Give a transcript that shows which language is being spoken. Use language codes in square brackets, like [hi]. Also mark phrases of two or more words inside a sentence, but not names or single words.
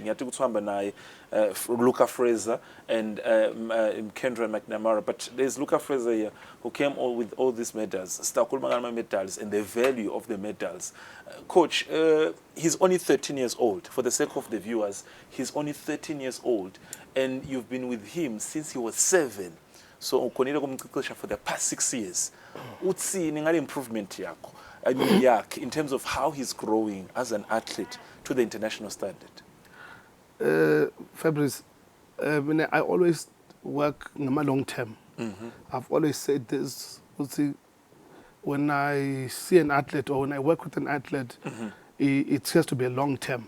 [en] You took Luca Fraser and Kendra McNamara, but there's Luca Fraser here who came with all these medals, medals, and the value of the medals. Coach, he's only 13 years old. For the sake of the viewers, he's only 13 years old, and you've been with him since he was 7. So [xh] ukonile kumqeqesha [en] for the past 6 years. [xh] Utsini ngale improvement yakho? [en] I mean, in terms of how he's growing as an athlete to the international standard. Fabrice, I always work in my long term. I've always said this. When I see an athlete or when I work with an athlete, it has to be a long term.